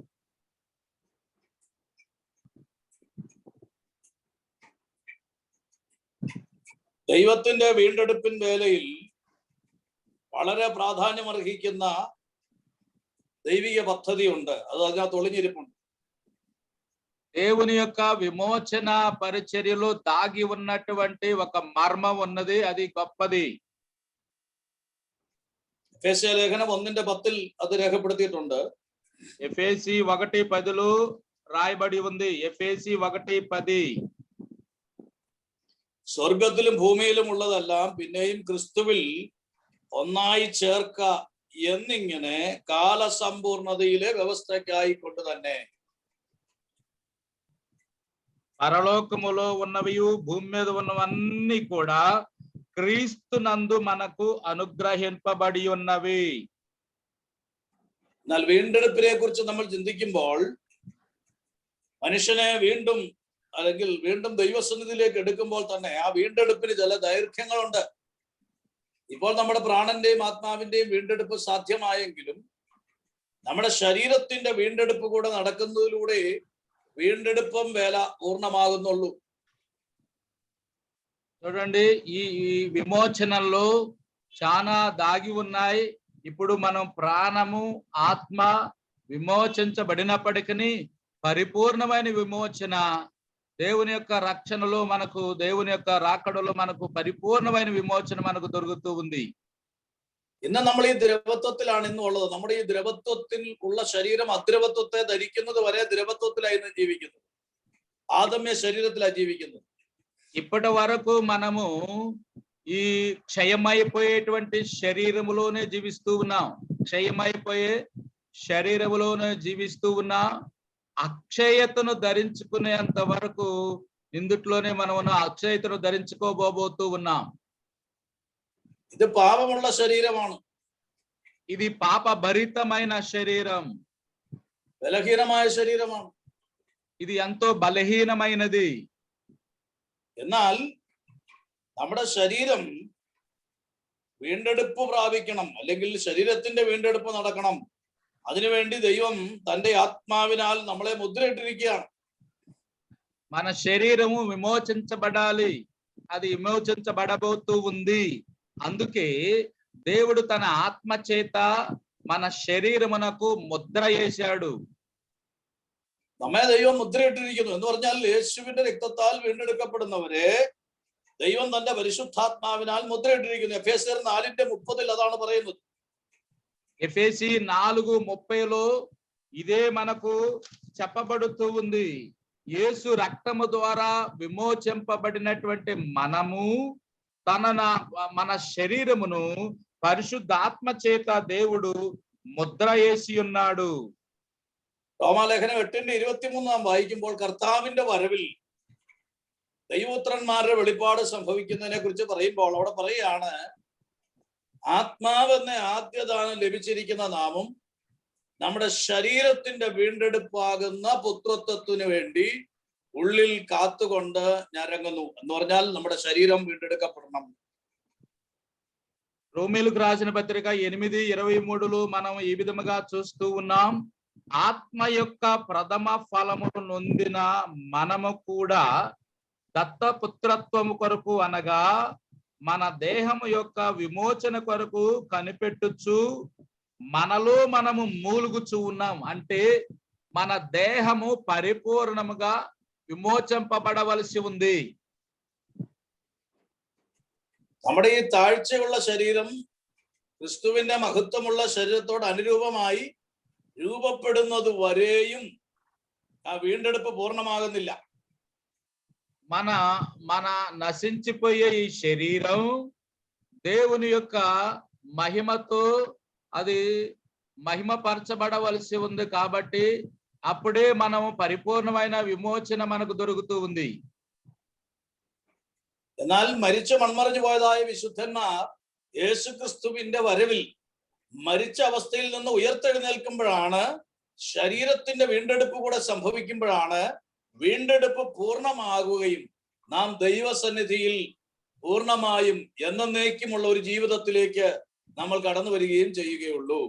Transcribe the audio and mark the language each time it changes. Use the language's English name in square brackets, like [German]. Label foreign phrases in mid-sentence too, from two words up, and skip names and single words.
[Malayalam] ദൈവത്തിന്റെ വീണ്ടെടുപ്പിൻ വേലയിൽ വളരെ പ്രാധാന്യം അർഹിക്കുന്ന ദൈവിക പദ്ധതി ഉണ്ട്. അത് അതിനകത്ത് ഒളിഞ്ഞിരിപ്പുണ്ട്. [Telugu] దేవుని యొక్క విమోచన పరిచర్యలో దాగి ఉన్నటువంటి ఒక మర్మం ఉన్నది. అది గొప్పది. [Malayalam] എഫേസ്യ ലേഖനം 1:10 അത് രേഖപ്പെടുത്തിയിട്ടുണ്ട്. [Telugu] ఎఫెసీ 1:10 రాయబడి ఉంది. ఎఫెసీ 1:10 [Malayalam] സ്വർഗത്തിലും ഭൂമിയിലും ഉള്ളതെല്ലാം പിന്നെയും ക്രിസ്തുവിൽ ഒന്നായി ചേർക്ക എന്നിങ്ങനെ കാലസമ്പൂർണതയിലെ വ്യവസ്ഥയ്ക്കായി കൊണ്ട് തന്നെ. [Telugu] పరలోకములో ఉన్నవియు భూమి మీద ఉన్నవన్నీ కూడా క్రీస్తు నందు మనకు అనుగ్రహింపబడి ఉన్నవి. [Malayalam] എന്നാൽ വീണ്ടെടുപ്പിനെ കുറിച്ച് നമ്മൾ ചിന്തിക്കുമ്പോൾ മനുഷ്യനെ വീണ്ടും അല്ലെങ്കിൽ വീണ്ടും ദൈവസന്നിധിയിലേക്ക് എടുക്കുമ്പോൾ തന്നെ ആ വീണ്ടെടുപ്പിന് ചില ദൈർഘ്യങ്ങളുണ്ട്. ഇപ്പോൾ നമ്മുടെ പ്രാണന്റെയും ആത്മാവിന്റെയും വീണ്ടെടുപ്പ് സാധ്യമായെങ്കിലും നമ്മുടെ ശരീരത്തിന്റെ വീണ്ടെടുപ്പ് കൂടെ നടക്കുന്നതിലൂടെ വീണ്ടെടുപ്പും വേല പൂർണ്ണമാകുന്നുള്ളൂ. [Telugu] చూడండి, ఈ విమోచనలో చాలా దాగి ఉన్నాయి. ఇప్పుడు మనం ప్రాణము ఆత్మ విమోచించబడినప్పటికీ పరిపూర్ణమైన విమోచన దేవుని యొక్క రక్షణలో మనకు, దేవుని యొక్క రాకడలో మనకు పరిపూర్ణమైన విమోచన మనకు దొరుకుతూ ఉంది. [Malayalam] ഇന്ന് നമ്മൾ ഈ ദ്രവത്വത്തിലാണ് ഇന്നും ഉള്ളത്. നമ്മുടെ ഈ ദ്രവത്വത്തിൽ ഉള്ള ശരീരം അദ്രവത്വത്തെ ധരിക്കുന്നത് വരെ ദ്രവത്വത്തിലായിരുന്നു ജീവിക്കുന്നത്. ആദമ്യ ശരീരത്തിലാണ് ജീവിക്കുന്നത്. [Telugu] ఇప్పటి వరకు మనము ఈ క్షయమైపోయేటువంటి శరీరములోనే జీవిస్తూ ఉన్నాం. క్షయమైపోయే శరీరములోనే జీవిస్తూ ఉన్నాం. అక్షయతను ధరించుకునేంత వరకు ఇందుట్లోనే మనం అక్షయతను ధరించుకోబోతూ ఉన్నాం. [Malayalam] ഇത് പാപമുള്ള ശരീരമാണ്. [Telugu] ఇది పాపభరితమైన శరీరం. [Malayalam] ബലഹീനമായ ശരീരമാണ്. [Telugu] ఇది ఎంతో బలహీనమైనది. [Malayalam] എന്നാൽ നമ്മുടെ ശരീരം വീണ്ടെടുപ്പ് പ്രാപിക്കണം, അല്ലെങ്കിൽ ശരീരത്തിന്റെ വീണ്ടെടുപ്പ് നടക്കണം. അതിനുവേണ്ടി ദൈവം തന്റെ ആത്മാവിനാൽ നമ്മളെ മുദ്രയിട്ടിരിക്കുകയാണ്. [Telugu] మన శరీరము విమోచించబడాలి. అది విమోచించబడబోతూ ఉంది. అందుకే దేవుడు తన ఆత్మ చేత మన శరీరమునకు ముద్ర వేశాడు. [Malayalam] നമ്മെ ദൈവം മുദ്രയിട്ടിരിക്കുന്നു എന്ന് പറഞ്ഞാൽ യേശുവിന്റെ രക്തത്താൽ വീണ്ടെടുക്കപ്പെടുന്നവരെ ദൈവം തന്റെ പരിശുദ്ധാത്മാവിനാൽ മുദ്രയിട്ടിരിക്കുന്നു. എഫേസ്യർ 4:30 അതാണ് പറയുന്നത്. [Telugu] ఎఫెసీ 4:30 ఇదే మనకు చెప్పబడుతూ ఉంది. యేసు రక్తము ద్వారా విమోచింపబడినటువంటి మనము మన శరీరమును పరిశుద్ధాత్మ చేత దేవుడు ముద్ర వేసి ఉన్నాడు. [Malayalam] റോമാലേഖനം 8:23 വായിക്കുമ്പോൾ കർത്താവിന്റെ വരവിൽ ദൈവപുത്രന്മാരുടെ വെളിപ്പാട് സംഭവിക്കുന്നതിനെ കുറിച്ച് പറയുമ്പോൾ അവിടെ പറയുകയാണ്, ആത്മാവെന്ന ആദ്യദാനം ലഭിച്ചിരിക്കുന്ന നാമും നമ്മുടെ ശരീരത്തിന്റെ വീണ്ടെടുപ്പാകുന്ന പുത്രത്വത്തിനു വേണ്ടി ഉള്ളിൽ കാത്തുകൊണ്ട് ഞരങ്ങുന്നു എന്ന് പറഞ്ഞാൽ നമ്മുടെ ശരീരം വീണ്ടെടുക്കപ്പെടണം. [Telugu] రోమీలకు రాసిన పత్రిక 8:23 మనం ఈ విధముగా చూస్తూ ఉన్నాం. ఆత్మ యొక్క ప్రథమ ఫలమును నొందిన మనము కూడా దత్తపుత్రత్వము కొరకు అనగా మన దేహము యొక్క విమోచన కొరకు కనిపెట్టుచు మనలో మనము మూలుగుచూ ఉన్నాం. అంటే మన దేహము పరిపూర్ణముగా വിമോചിപ്പപ്പെടവലസി ఉంది. [Malayalam] നമ്മുടെ ഈ താഴ്ചയുള്ള ശരീരം ക്രിസ്തുവിന്റെ മഹത്വമുള്ള ശരീരത്തോട് അനുരൂപമായി രൂപപ്പെടുന്നത് വരെയും ആ വീണ്ടെടുപ്പ് പൂർണ്ണമാകുന്നില്ല. [Telugu] మన మన నశించిపోయే ఈ శరీరం దేవుని యొక్క మహిమతో అది మహిమపరచబడవలసి ఉంది కాబట్టి అప్పుడే మనము పరిపూర్ణమైన విమోచన మనకు దొరుకుతూ ఉంది. [Malayalam] എന്നാൽ മരിച്ചു മൺമറഞ്ഞു പോയതായ വിശുദ്ധന്മാർ യേശുക്രിസ്തുവിന്റെ വരവിൽ മരിച്ച അവസ്ഥയിൽ നിന്ന് ഉയർത്തെഴുന്നേൽക്കുമ്പോഴാണ്, ശരീരത്തിന്റെ വീണ്ടെടുപ്പ് കൂടെ സംഭവിക്കുമ്പോഴാണ് വീണ്ടെടുപ്പ് പൂർണ്ണമാകുകയും നാം ദൈവസന്നിധിയിൽ പൂർണ്ണമായും എന്നേക്കുമുള്ള ഒരു ജീവിതത്തിലേക്ക് നമ്മൾ കടന്നു വരികയും ചെയ്യുകയുള്ളൂ.